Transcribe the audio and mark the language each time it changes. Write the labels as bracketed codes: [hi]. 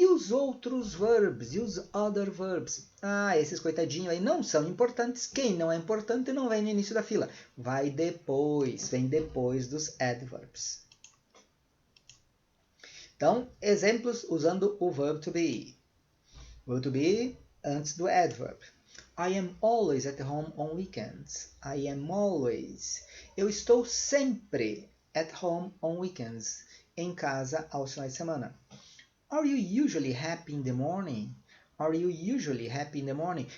[pt] E os outros verbs, e os [en] other verbs? [pt] Ah, esses coitadinhos aí não são importantes. Quem não é importante não vem no início da fila. Vai depois, vem depois dos adverbs. Então, exemplos usando o verb to be. Verb to be antes do adverb. [en] I am always at home on weekends. I am always. [pt] Eu estou sempre [en] at home on weekends. [pt] Em casa aos finais de semana. [en] Are you usually happy in the morning? Are you usually happy in the morning?